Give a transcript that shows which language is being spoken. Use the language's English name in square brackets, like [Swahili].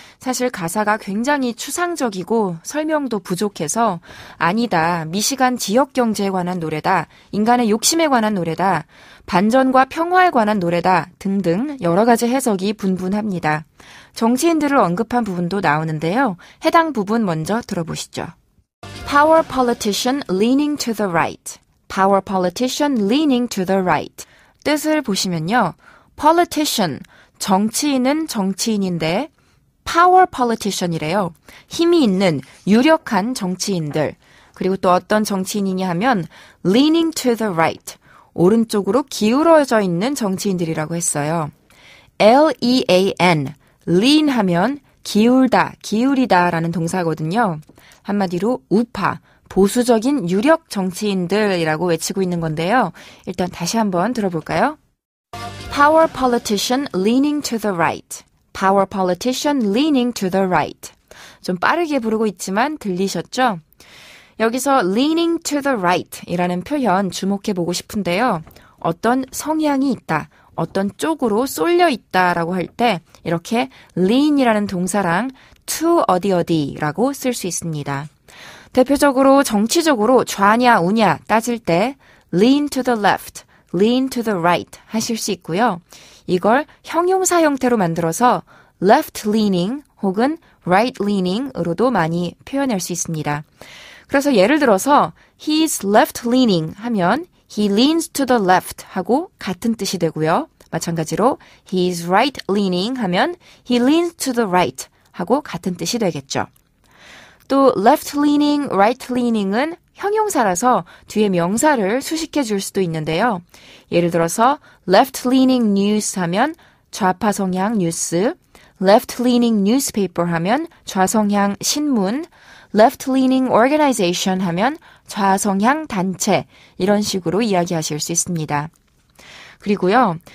[Korean] 사실 가사가 굉장히 추상적이고 설명도 부족해서 아니다, 미시간 지역 경제에 관한 노래다, 인간의 욕심에 관한 노래다, 반전과 평화에 관한 노래다 등등 여러 가지 해석이 분분합니다. 정치인들을 언급한 부분도 나오는데요. 해당 부분 먼저 들어보시죠. [English] Power politician leaning to the right. Power politician leaning to the right. [Korean] 뜻을 보시면요. politician, 정치인은 정치인인데 power politician 이래요. 힘이 있는 유력한 정치인들. 그리고 또 어떤 정치인이냐 하면 leaning to the right. 오른쪽으로 기울어져 있는 정치인들이라고 했어요. L-E-A-N, lean 하면 기울다, 기울이다 라는 동사거든요. 한마디로 우파, 보수적인 유력 정치인들이라고 외치고 있는 건데요. 일단 다시 한번 들어볼까요? [English] Power politician leaning to the right. Power politician leaning to the right. [Korean] 좀 빠르게 부르고 있지만 들리셨죠? 여기서 leaning to the right 이라는 표현 주목해보고 싶은데요. 어떤 성향이 있다, 어떤 쪽으로 쏠려 있다라고 할 때 이렇게 lean이라는 동사랑 to 어디라고 쓸 수 있습니다. 대표적으로 정치적으로 좌냐 우냐 따질 때 lean to the left, lean to the right 하실 수 있고요. 이걸 형용사 형태로 만들어서 left leaning 혹은 right leaning 으로도 많이 표현할 수 있습니다. 그래서 예를 들어서 he's left leaning 하면 he leans to the left 하고 같은 뜻이 되고요. 마찬가지로 he's right leaning 하면 he leans to the right 하고 같은 뜻이 되겠죠. 또 left leaning, right leaning 은 형용사라서 뒤에 명사를 수식해 줄 수도 있는데요. 예를 들어서 left leaning news 하면 좌파 성향 뉴스, left leaning newspaper 하면 좌성향 신문, left leaning organization 하면 좌성향 단체 이런 식으로 이야기하실 수 있습니다. 그리고요.